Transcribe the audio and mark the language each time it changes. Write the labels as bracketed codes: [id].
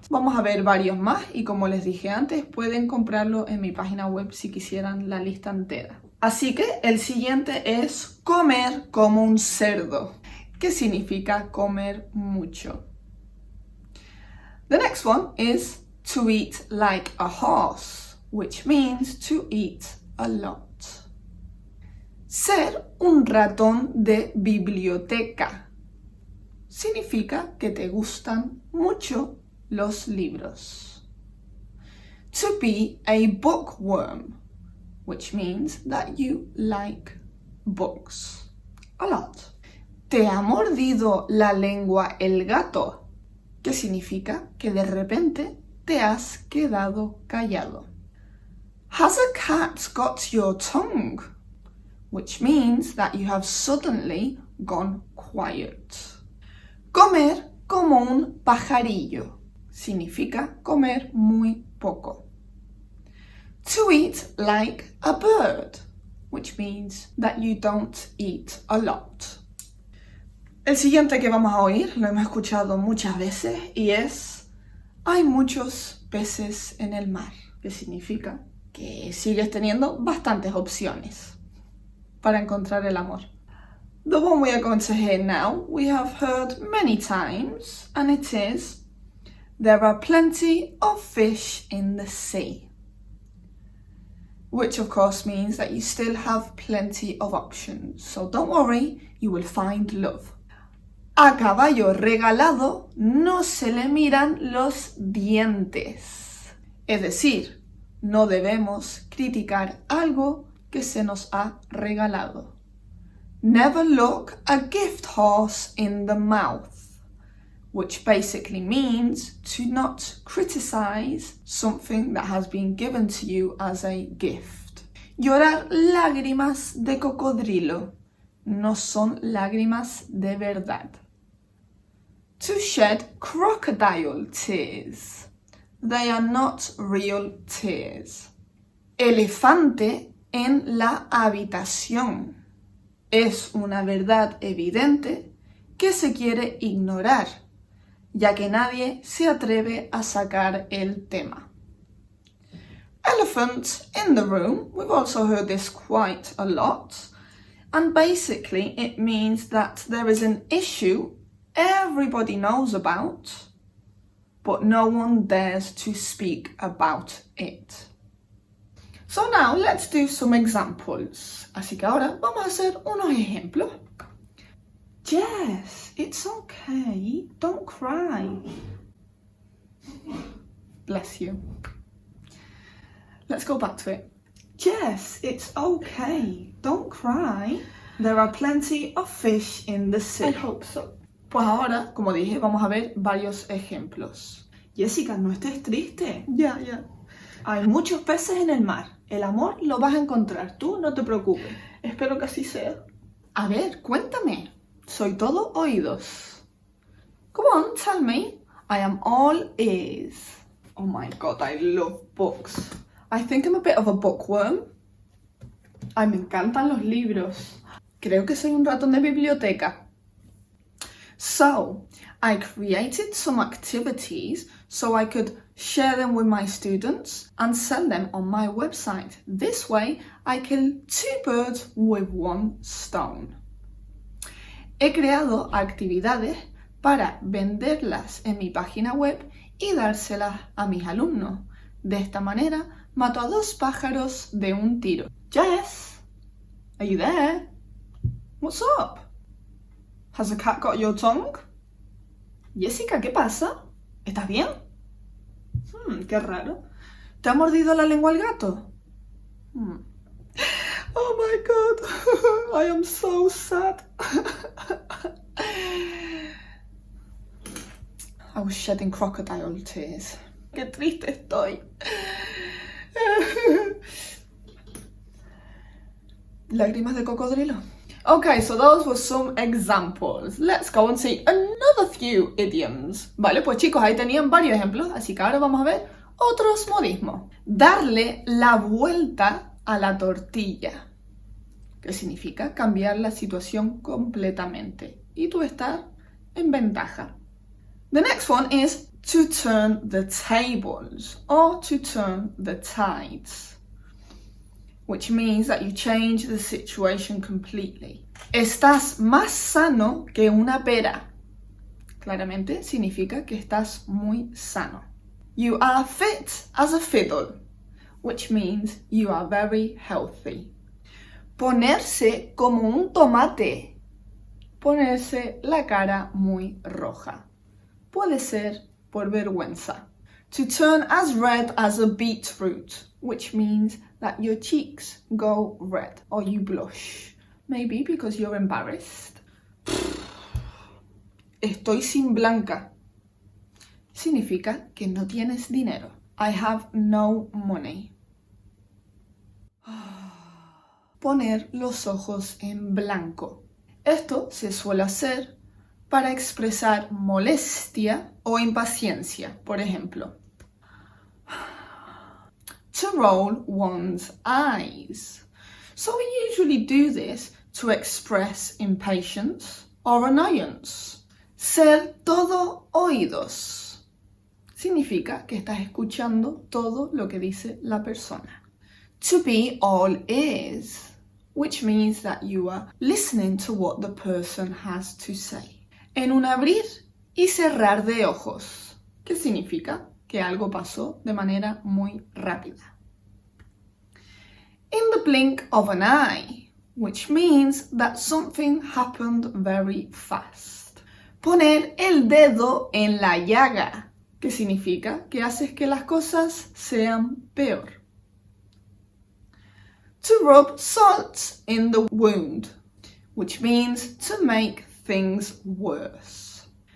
[es] Vamos a ver varios más y como les dije antes, pueden comprarlo en mi página web si quisieran la lista entera. Así que el siguiente es comer como un cerdo, que significa comer mucho. [en] The next one is to eat like a horse, which means to eat a lot. [es] Ser un ratón de biblioteca significa que te gustan mucho los libros. [en] To be a bookworm, which means that you like books a lot. [es] ¿Te ha mordido la lengua el gato? Que significa que de repente te has quedado callado. [en] Has a cat got your tongue? Which means that you have suddenly gone quiet. [es] Comer como un pajarillo significa comer muy poco. [en] To eat like a bird, which means that you don't eat a lot. [es] El siguiente que vamos a oír, lo hemos escuchado muchas veces y es hay muchos peces en el mar, que significa que sigues teniendo bastantes opciones para encontrar el amor. [en] The one we are going to hear now, we have heard many times, and it is, there are plenty of fish in the sea. Which of course means that you still have plenty of options. So don't worry, you will find love. [es] A caballo regalado no se le miran los dientes. Es decir, no debemos criticar algo que se nos ha regalado. [en] Never look a gift horse in the mouth, which basically means to not criticize something that has been given to you as a gift. [es] Llorar lágrimas de cocodrilo no son lágrimas de verdad. [en] To shed crocodile tears. They are not real tears. [es] Elefante en la habitación. Es una verdad evidente que se quiere ignorar, ya que nadie se atreve a sacar el tema. [en] Elephant in the room. We've also heard this quite a lot. And basically it means that there is an issue everybody knows about, but no one dares to speak about it. So now let's do some examples. [es] Así que ahora vamos a hacer unos ejemplos. [en] Jess, it's okay. Don't cry. Bless you. Let's go back to it. Jess, it's okay. Don't cry. There are plenty of fish in the sea. I hope so. [es] Pues ahora, como dije, vamos a ver varios ejemplos. Jessica, no estés triste. Ya. Hay muchos peces en el mar. El amor lo vas a encontrar. Tú no te preocupes. Espero que así sea. A ver, cuéntame. Soy todo oídos. [en] Come on, tell me. I am all ears. Oh my God, I love books. I think I'm a bit of a bookworm. [es] Ay, me encantan los libros. Creo que soy un ratón de biblioteca. [en] So, I created some activities so I could share them with my students and sell them on my website. This way, I kill 2 birds with 1 stone. [es] He creado actividades para venderlas en mi página web y dárselas a mis alumnos. De esta manera, mato a 2 pájaros de un tiro. [en] Jess, are you there? What's up? Has a cat got your tongue? [es] Jessica, ¿qué pasa? ¿Estás bien? Qué raro. ¿Te ha mordido la lengua el gato? [en] Oh my God, I am so sad. I was shedding crocodile tears. [es] Qué triste estoy. Lágrimas de cocodrilo. [en] Okay, so those were some examples. Let's go and see another few idioms. [es] Vale, pues chicos, ahí tenían varios ejemplos, así que ahora vamos a ver otros modismos. Darle la vuelta a la tortilla, que significa cambiar la situación completamente y tú estar en ventaja. [en] The next one is to turn the tables or to turn the tides, which means that you change the situation completely. [es] Estás más sano que una pera. Claramente significa que estás muy sano. [en] You are fit as a fiddle, which means you are very healthy. [es] Ponerse como un tomate. Ponerse la cara muy roja. Puede ser por vergüenza. [en] To turn as red as a beetroot, which means that your cheeks go red or you blush. Maybe because you're embarrassed. [es] Estoy sin blanca. Significa que no tienes dinero. [en] I have no money. [es] Poner los ojos en blanco. Esto se suele hacer para expresar molestia o impaciencia. Por ejemplo, [en] to roll one's eyes. So we usually do this to express impatience or annoyance. [es] Ser todo oídos. Significa que estás escuchando todo lo que dice la persona. [en] To be all ears, which means that you are listening to what the person has to say. [es] En un abrir y cerrar de ojos, ¿qué significa? Que algo pasó de manera muy rápida. [en] In the blink of an eye, which means that something happened very fast. [es] Poner el dedo en la llaga, que significa que haces que las cosas sean peor. [en] To rub salt in the wound, which means to make things worse.